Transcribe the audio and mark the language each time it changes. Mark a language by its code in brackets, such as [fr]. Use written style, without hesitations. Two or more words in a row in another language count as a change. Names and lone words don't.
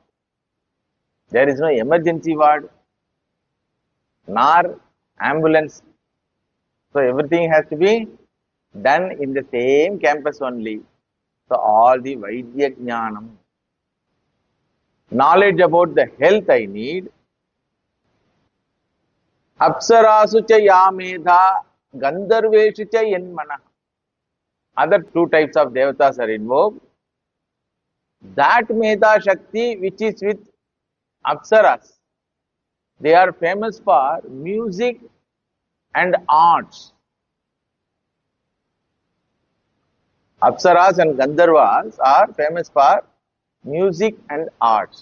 [en] There is no emergency ward, nor ambulance. So everything has to be done in the same campus only. So all the [sa] Vaidya Jnanam, [en] knowledge about the health I need. [sa] Apsarasu cha ya medha, Gandharveshu cha yanmana. [en] Other two types of devatas are invoked. That [sa] Medha Shakti [en] which is with Apsaras, they are famous for music and arts. Apsaras and Gandharvas are famous for music and arts.